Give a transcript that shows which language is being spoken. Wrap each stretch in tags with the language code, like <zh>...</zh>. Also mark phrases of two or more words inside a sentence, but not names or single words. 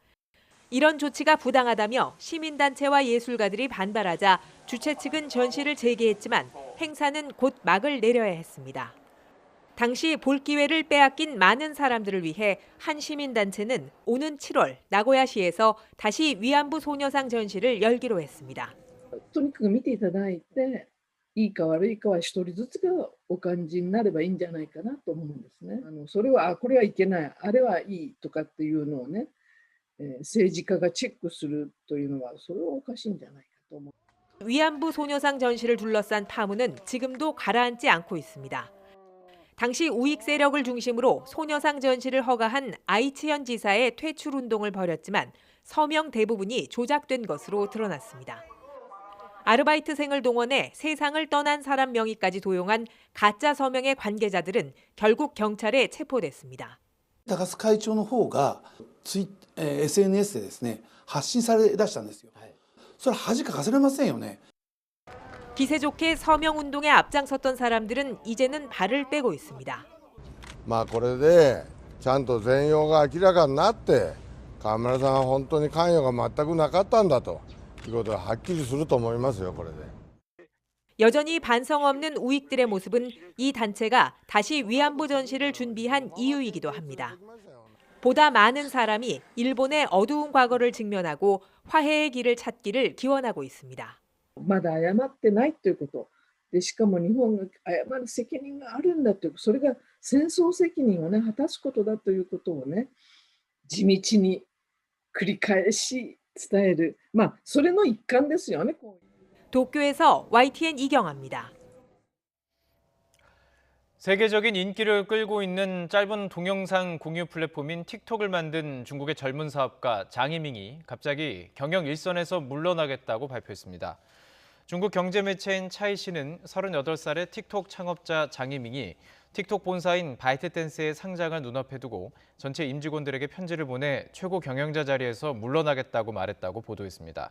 <ko>이런 조치가 부당하다며 시민단체와 예술가들이 반발하자 주최 측은 전시를 재개했지만 행사는 곧 막을 내려야 했습니다. 당시 볼 기회를 빼앗긴 많은 사람들을 위해 한 시민단체는 오는 7월 나고야시에서 다시 위안부 소녀상 전시를 열기로 했습니다.</ko> <ja>とにかく見ていただいて、いいか悪いかは一人ずつがお感じになればいいんじゃないかなと思うんですね。それはこれはいけない、あれはいいとかっていうのをね、政治家がチェックするというのはそれはおかしいんじゃないかと思う.</ja> <ko>위안부 소녀상 전시를 둘러싼 파문은 지금도 가라앉지 않고 있습니다. 당시 우익 세력을 중심으로 소녀상 전시를 허가한 아이치현 지사의 퇴출 운동을 벌였지만 서명 대부분이 조작된 것으로 드러났습니다. 아르바이트생을 동원해 세상을 떠난 사람 명의까지 도용한 가짜 서명의 관계자들은 결국 경찰에 체포됐습니다.</ko> <ja>高須会長の方がSNS でですね、発信され出したんですよ。それ恥かかせられませんよね。</ja> <ko>기세 좋게 서명 운동에 앞장섰던 사람들은 이제는 발을 빼고 있습니다.</ko> <ja>これでちゃんと全容が明らかになって河村さんは本当に関与が全くなかったんだということがはっきりすると思いますよこれで.</ja> <ko>여전히 반성 없는 우익들의 모습은 이 단체가 다시 위안부 전시를 준비한 이유이기도 합니다. 보다 많은 사람이 일본의 어두운 과거를 직면하고 화해의 길을 찾기를 기원하고 있습니다.</ko> <ja>まだ謝ってないということで、しかも日本が謝る責任があるんだという、それが戦争責任をね果たすことだということをね地道に繰り返し伝える、それの一環ですよね.</ja> <ko>도쿄에서 YTN 이경아입니다. 세계적인 인기를 끌고 있는 짧은 동영상 공유 플랫폼인 틱톡을 만든 중국의 젊은 사업가 장 이밍이 갑자기 경영 일선에서 물러나겠다고 발표했습니다. 중국 경제매체인 차이신은 38살의 틱톡 창업자 장 이밍이 틱톡 본사인 바이트댄스의 상장을 눈앞에 두고 전체 임직원들에게 편지를 보내 최고 경영자 자리에서 물러나겠다고 말했다고 보도했습니다.</ko>